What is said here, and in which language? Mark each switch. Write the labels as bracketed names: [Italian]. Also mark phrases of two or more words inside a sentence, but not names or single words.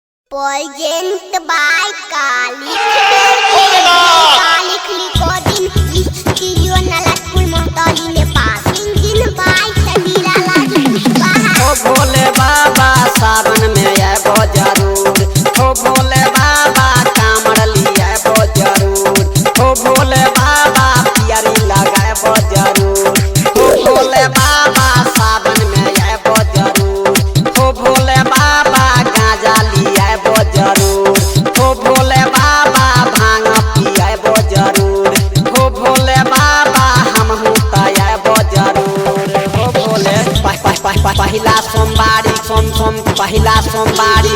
[English] Present by Kali. Kali Klikodin, Studio Nalatpur Mohtali Nepal. Singing by Sabira Lagi Pushpaha. [Bhojpuri] ओ भोले बाबा सावन में आबो जरूर, ओ भोले बाबा कामड़ लिया आबो जरूर, ओ भोले बाबा पियरी लगाबो जरूर, ओ भोले बाबा सावन में आबो जरूर, ओ भोले बाबा गांजा लिया आबो जरूर, ओ भोले बाबा भांग पियाबो जरूर, ओ भोले बाबा हमहू तयाबो जरूर, ओ भोले पहिला सोमवारी पहिला सोमवारी